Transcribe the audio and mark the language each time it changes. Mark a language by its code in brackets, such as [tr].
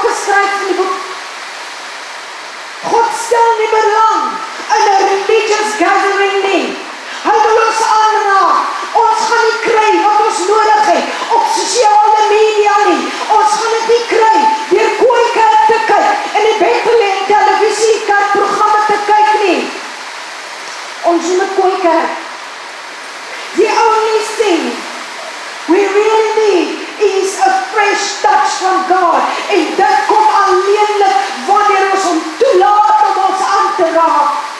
[af] skryf in die boek, God stel nie belang in 'n religious gathering nie. Hy wil ons aanraak. Ons gaan nie kry wat ons nodig het op sosiale media nie. Ons gaan dit nie kry deur Kooikerk te kyk en die Bethlehem televisie kerkprogramme te kyk nie. Ons moet Kooikerk. [en] The only thing we really need is a fresh touch from God. [af] En dit kom alleenlik wanneer ons hom toelaat om ons aan te raak.